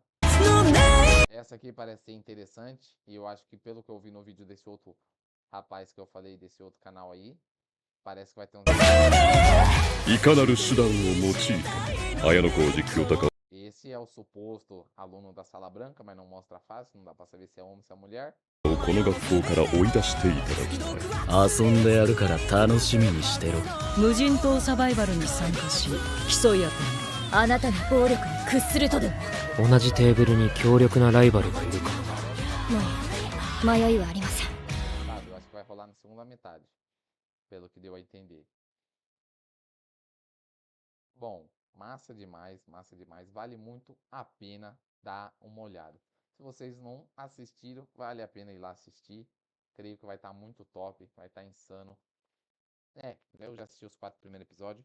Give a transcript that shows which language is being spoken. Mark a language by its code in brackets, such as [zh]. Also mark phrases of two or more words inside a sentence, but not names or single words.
[pt] Essa aqui parece ser interessante. E eu acho que pelo que eu vi no vídeo desse outro rapaz que eu falei, desse outro canal aí, parece que vai ter um... Esse é o suposto aluno da Sala Branca, mas não mostra a face, não dá pra saber se é homem ou se é mulher. [ja] この学校から追い出していただきたい。遊んでやるから楽しみにしてろ。無人島サバイバルに参加し競い合ってあなたの暴力に屈するとでも。同じテーブルに強力なライバルがいるからな。もう迷いはありません。 [pt] Sabe, eu acho que vai rolar na segunda metade, pelo que deu a entender. Bom, massa demais, vale muito a pena dar uma olhada. Se vocês não assistiram, vale a pena ir lá assistir. Creio que vai estar muito top, vai estar insano. Eu já assisti os 4 primeiros episódios.